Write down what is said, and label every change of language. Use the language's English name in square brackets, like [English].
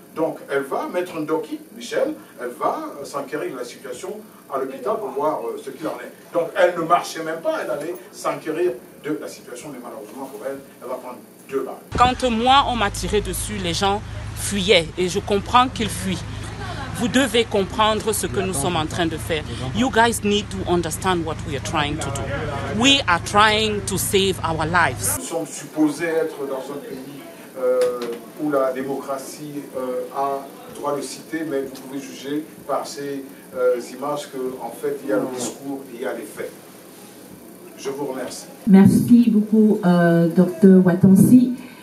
[French] Donc, elle va mettre un doki, Michel, elle va s'enquérir de la situation à l'hôpital pour voir ce qu'il en est. Donc, elle ne marchait même pas, elle allait s'enquérir de la situation, mais malheureusement pour elle, elle va prendre 2 balles. Quand moi, on m'a tiré dessus, les gens fuyaient et je comprends qu'ils fuient. Vous devez comprendre ce que nous sommes en train de faire. [English] You guys need to understand what we are trying to do. We are trying to save our lives. [French] Nous sommes supposés être dans un pays où la démocratie a droit de citer, mais vous pouvez juger par ces images qu'en fait, il y a le discours et il y a les faits. Je vous remercie. Merci beaucoup, Dr Watansi.